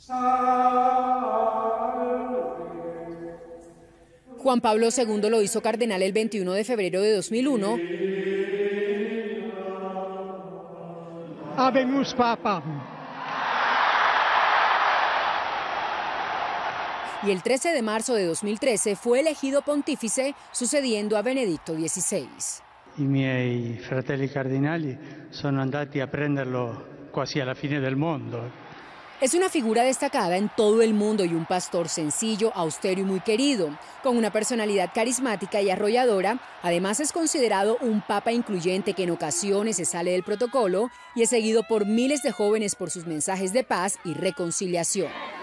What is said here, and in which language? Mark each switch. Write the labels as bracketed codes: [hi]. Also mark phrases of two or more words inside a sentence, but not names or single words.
[es] Juan Pablo II lo hizo cardenal el 21 de febrero de 2001. [la] Habemus Papa. [es] Y el 13 de marzo de 2013 fue elegido pontífice, sucediendo a Benedicto XVI. [it] I miei fratelli cardinali sono andati a prenderlo quasi alla fine del mondo. [es] Es una figura destacada en todo el mundo y un pastor sencillo, austero y muy querido, con una personalidad carismática y arrolladora. Además es considerado un papa incluyente que en ocasiones se sale del protocolo y es seguido por miles de jóvenes por sus mensajes de paz y reconciliación.